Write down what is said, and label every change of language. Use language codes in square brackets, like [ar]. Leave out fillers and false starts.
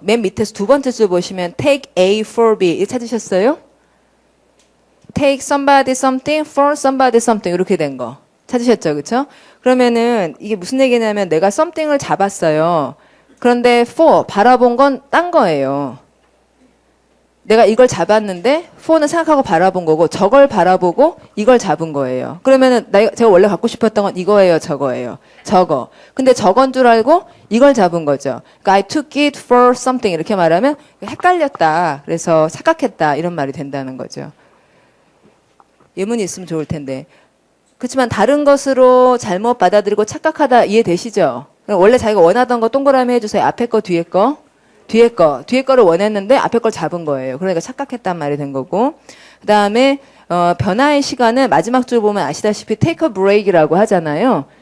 [ko] 맨 밑에서 두 번째 줄 보시면 take A for B 이거 찾으셨어요? take somebody something for somebody something 이렇게 된 거 찾으셨죠? 그렇죠? 그러면은 이게 무슨 얘기냐면 내가 something을 잡았어요. 그런데 for 바라본 건 딴 거예요. 내가 이걸 잡았는데 for는 생각하고 바라본 거고 저걸 바라보고 이걸 잡은 거예요. 그러면은 제가 원래 갖고 싶었던 건 이거예요, 저거예요. 저거. 근데 저건 줄 알고 이걸 잡은 거죠. 그러니까 [en] I took it for something [ko] 이렇게 말하면 헷갈렸다. 그래서 착각했다. 이런 말이 된다는 거죠. 예문이 있으면 좋을 텐데. 그렇지만 다른 것으로 잘못 받아들이고 착각하다 이해되시죠? 원래 자기가 원하던 거 동그라미 해주세요. 앞에 거, 뒤에 거. 뒤에 거를 원했는데 앞에 걸 잡은 거예요. 그러니까 착각했단 말이 된 거고. 그 다음에, 변화의 시간은 마지막 줄 보면 아시다시피 take a break이라고 하잖아요.